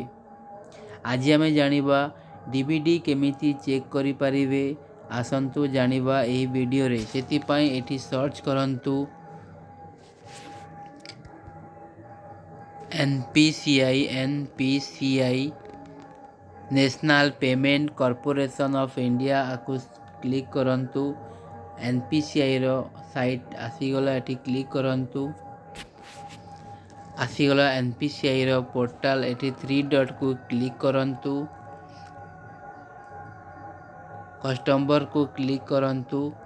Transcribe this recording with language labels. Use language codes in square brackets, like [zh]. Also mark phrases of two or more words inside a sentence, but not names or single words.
[or] ଆଜି ଆମେ ଜାଣିବା ଡିବିଡି କେମିତି ଚେକ କରି ପାରିବେ। ଆସନ୍ତୁ ଜାଣିବା ଏହି ଭିଡିଓ ରେ। ସେଥି ପାଇଁ ଏଠି ସର୍ଚ୍ଚ କରନ୍ତୁ ଏନପିସିଆଇ ନ୍ୟାସନାଲ ପେମେଣ୍ଟ କର୍ପୋରେସନ ଅଫ ଇଣ୍ଡିଆ କୁ କ୍ଲିକ କରନ୍ତୁ। ଏନପିସିଆଇ ର ସାଇଟ ଆସିଗଲା, ଏଠି କ୍ଲିକ କରନ୍ତୁ। ଆସିଗଲା ଏନପିସିଆଇ ର ପୋର୍ଟାଲ, ଏଠି 3 ଡଟ କୁ କ୍ଲିକ କରନ୍ତୁ। କଷ୍ଟମର କୁ କ୍ଲିକ କରନ୍ତୁ।